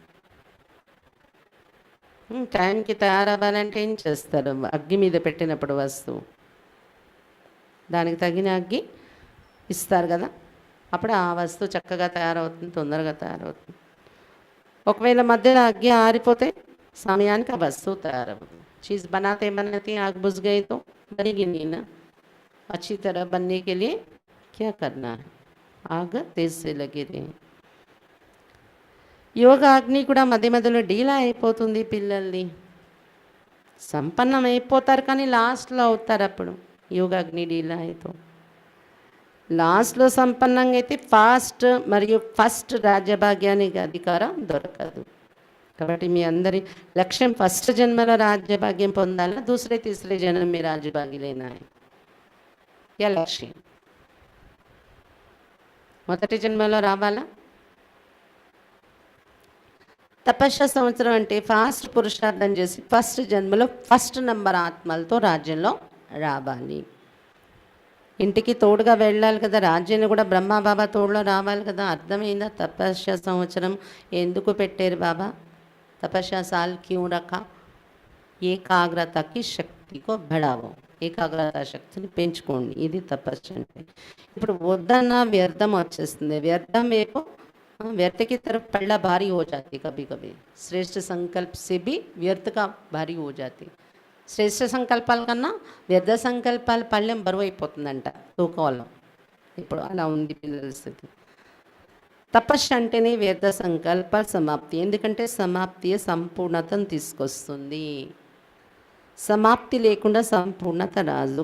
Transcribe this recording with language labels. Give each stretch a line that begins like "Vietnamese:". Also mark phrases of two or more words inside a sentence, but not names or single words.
Telugu: టైంకి తయారవ్వాలంటే ఏం చేస్తారు? అగ్గి మీద పెట్టినప్పుడు వస్తువు దానికి తగిన అగ్గి ఇస్తారు కదా, అప్పుడు ఆ వస్తువు చక్కగా తయారవుతుంది, తొందరగా తయారవుతుంది. ఒకవేళ మధ్యలో అగ్గి ఆరిపోతే సమయానికి ఆ వస్తువు తయారవుతుంది.
Hindi: चीज़ बनाते बनाते आग बुझ गई तो बनेगी नहीं ना. अच्छी तरह बनने के लिए क्या करना है? आग तेज से लगी रहे.
Telugu: యోగా అగ్ని కూడా మధ్య మధ్యలో డీలా అయిపోతుంది. పిల్లల్ని సంపన్నం అయిపోతారు కానీ లాస్ట్లో అవుతారు. అప్పుడు యోగాగ్ని డీలా అయితే లాస్ట్లో సంపన్నంగా అయితే ఫాస్ట్ మరియు ఫస్ట్ రాజ్యభాగ్యానికి అధికారం దొరకదు. కాబట్టి మీ అందరి లక్ష్యం ఫస్ట్ జన్మలో రాజ్యభాగ్యం పొందాలా,
Hindi: दूसरे तीसरे जन्म में राज्यभागी लेना है?
Telugu: क्या లక్ష్యం? మొదటి జన్మలో రావాలా? తపస్య సంవత్సరం అంటే ఫాస్ట్ పురుషార్థం చేసి ఫస్ట్ జన్మలో
English: first number
Telugu: ఆత్మలతో రాజ్యంలో రావాలి. ఇంటికి తోడుగా వెళ్ళాలి కదా, రాజ్యాన్ని కూడా బ్రహ్మ బాబా తోడులో రావాలి కదా. అర్థమైందా? తపస్య సంవత్సరం ఎందుకు పెట్టారు బాబా?
Hindi: तपस्या साल क्यों रखा? ఏకాగ్రత की शक्ति को बढ़ावो,
Telugu: ఏకాగ్రత శక్తిని పెంచుకోండి. ఇది తపస్సు అంటే. ఇప్పుడు వద్దన్న వ్యర్థం వచ్చేస్తుంది. వ్యర్థం వైపు
Hindi: व्यर्थ की तरफ पल्ला भारी हो जाती, कभी कभी श्रेष्ठ संकल्प से भी व्यर्थ का भारी हो जाती.
Telugu: శ్రేష్ఠ సంకల్పాల కన్నా వ్యర్థ సంకల్పాల పళ్ళెం బరువు అయిపోతుందంట తూకంలో. ఇప్పుడు అలా ఉంది పిల్లల స్థితి. తపస్సు అంటేనే వ్యర్థ సంకల్పాల సమాప్తి. ఎందుకంటే సమాప్తి సంపూర్ణతను తీసుకొస్తుంది. సమాప్తి లేకుండా సంపూర్ణత రాదు.